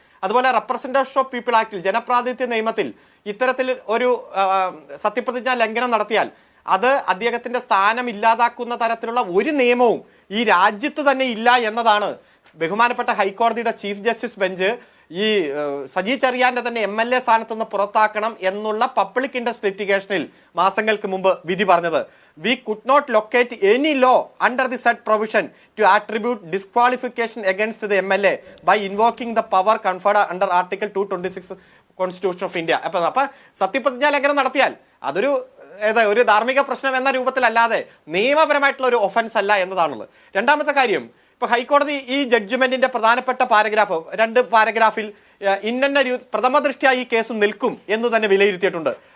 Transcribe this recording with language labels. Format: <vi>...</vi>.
<ml>അതുപോലെ representation of people ആക്ടിൽ, ജനപ്രാതിനിധ്യ നിയമത്തിൽ ഇത്തരത്തിൽ ഒരു സത്യപ്രതിജ്ഞാ ലംഘനം നടത്തിയാൽ അത് അദ്ദേഹത്തിന്റെ സ്ഥാനം ഇല്ലാതാക്കുന്ന തരത്തിലുള്ള ഒരു നിയമവും ഈ രാജ്യത്ത് തന്നെ ഇല്ല എന്നതാണ് ബഹുമാനപ്പെട്ട ഹൈക്കോടതിയുടെ ചീഫ് ജസ്റ്റിസ് ബെഞ്ച് ഈ സജി ചെറിയാന്റെ തന്നെ MLA സ്ഥാനത്ത് നിന്ന് പുറത്താക്കണം എന്നുള്ള പബ്ലിക് ഇൻട്രസ്റ്റ് ലിറ്റിഗേഷനിൽ മാസങ്ങൾക്ക് മുമ്പ് വിധി പറഞ്ഞത്.</ml> <en>We could not locate any law under the said provision to attribute disqualification against the MLA by invoking the power conferred under Article 226 Constitution of India.</en> <ml>അപ്പൊ സത്യപ്രതിജ്ഞാ ലംഘനം നടത്തിയാൽ അതൊരു ഒരു ധാർമ്മിക പ്രശ്നം എന്ന രൂപത്തിലല്ലാതെ നിയമപരമായിട്ടുള്ള ഒരു ഒഫൻസ് അല്ല എന്നതാണുള്ളത്. രണ്ടാമത്തെ കാര്യം, ഇപ്പൊ ഹൈക്കോടതി ഈ ജഡ്ജ്മെന്റിന്റെ പ്രധാനപ്പെട്ട പാരഗ്രാഫ് 2 പാരഗ്രാഫിൽ ഇന്ന പ്രഥമ ദൃഷ്ട്യാ ഈ കേസ് നിൽക്കും എന്ന് തന്നെ വിലയിരുത്തിയിട്ടുണ്ട്.</ml>